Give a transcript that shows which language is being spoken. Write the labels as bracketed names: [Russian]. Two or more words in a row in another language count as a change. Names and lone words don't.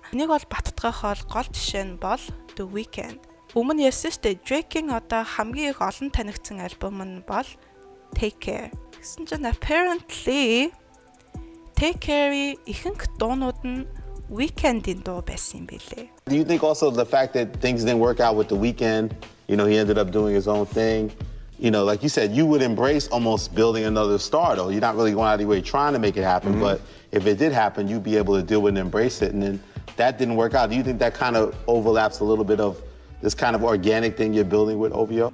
[Mongolian] Нэг бол баттгах гол жишээ нь бол The Weeknd. Өмнө ярьсан шүү дээ Drake-ийн одоо хамгийн их олон танигдсан альбом нь бол Take Care. Гэсэн чинь apparently Take Care-ийн ихэнх дуунууд нь Weeknd-ийн дуу байсан юм билээ. [English] Do you think also the fact that things didn't work out with The Weeknd, you know, he ended up doing his own thing? You know, like you said, you would embrace almost building another star, though. You're not really going out of your way trying to make it happen, but if it did happen, you'd be able to deal with it and embrace it. And then that didn't work out. Do you think that kind of overlaps a little bit of this kind of organic thing you're building with OVO?